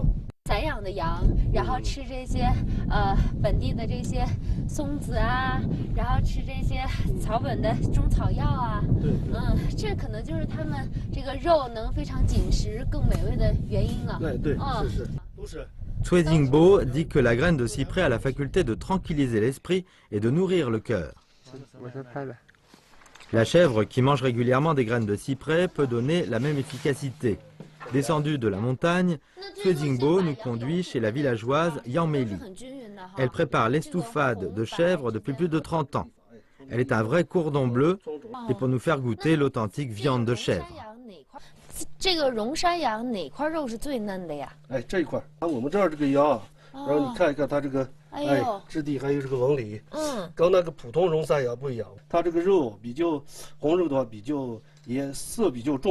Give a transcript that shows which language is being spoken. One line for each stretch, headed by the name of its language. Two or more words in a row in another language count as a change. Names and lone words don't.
Chinese: 散养的羊，然后吃这些本地的这些松子啊，然后吃这些草本的中草药啊。对。这可能就是他们这个肉能非常紧实、更美味的原因了。对，是都是。
French: Cui Jingbo dit que la graine de cyprès a la faculté de tranquilliser l'esprit et de nourrir le cœur. La chèvre qui mange régulièrement des graines de cyprès peut donner la même efficacité. Descendue de la montagne, Cui Jingbo nous conduit chez la villageoise Yang Meli. Elle prépare l'estouffade de chèvre depuis plus de 30 ans. Elle est un vrai cordon bleu et pour nous faire goûter l'authentique viande de chèvre.
Chinese: 这个绒山羊哪块肉是最嫩的呀？这一块。我们这儿这个羊，然后你看一看它这个，质地还有这个纹理，跟那个普通绒山羊不一样。它这个肉比较红肉的话，颜色比较重。